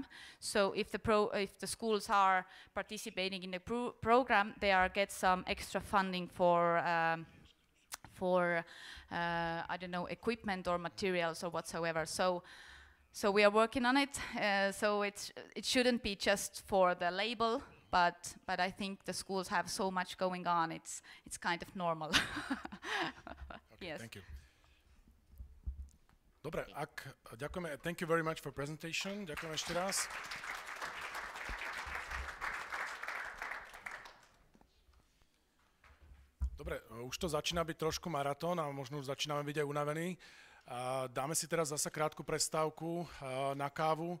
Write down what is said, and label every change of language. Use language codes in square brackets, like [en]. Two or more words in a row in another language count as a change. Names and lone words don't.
[en] So if the schools are participating in the program, they get some extra funding for I don't know, equipment or materials or whatsoever. So we are working on it. So it shouldn't be just for the label, but I think the schools have so much going on. It's kind of normal. Okay, yes. Thank you. [sk] Dobre, ďakujeme. [en] Thank you very much for presentation. [sk] Ďakujem ešte raz. Dobre, už to začína byť trošku maratón a možno už začíname byť aj unavení. Dáme si teraz zasa krátku prestávku na kávu.